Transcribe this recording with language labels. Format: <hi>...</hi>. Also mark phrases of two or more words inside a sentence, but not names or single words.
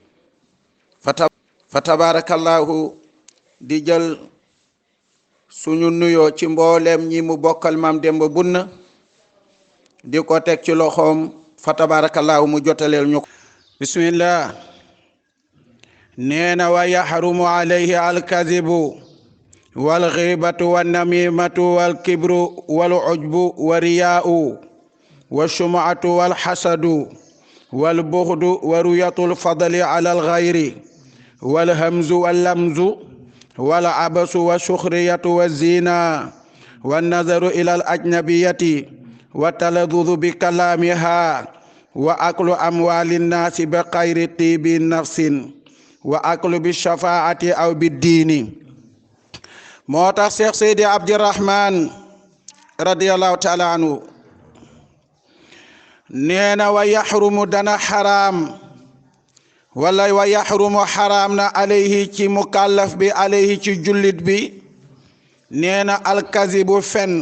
<ar>فتبارك الله</ar> <wo>di jël suñu nuyoo ci mboolem ñi mu bokkal maam Demba Bunna di ko teg ci loxoom,</wo> <ar>فتبارك الله</ar> <wo>mu jotaleel ñu ko.</wo> <ar>bismillah. neena ويحرم عليه الكذب والغيبة والنميمة والكبر والعجب و والرياء والسمعة والحسد والبغض ورؤية الفضل على الغير والهمز واللمز والعبس والسخرية والزنا والنظر إلى الأجنبية والتلذذ بكلامها وأكل أموال الناس بغير طيب نفس وأكل بالشفاعة أو بالدين.</ar> <wo>moo tax Cheikh Seydi Abdirahman</wo> <ar>رضي الله تعالى عنه</ar> <wo>neena</wo> <ar>ويحرم</ar> <wo>dana xaraam wala</wo> <ar>ويحرم</ar> <wo>xaraam na alayhi ci mukallaf bi, alayhi ci jullit bi, neena alkazibu fen.</wo>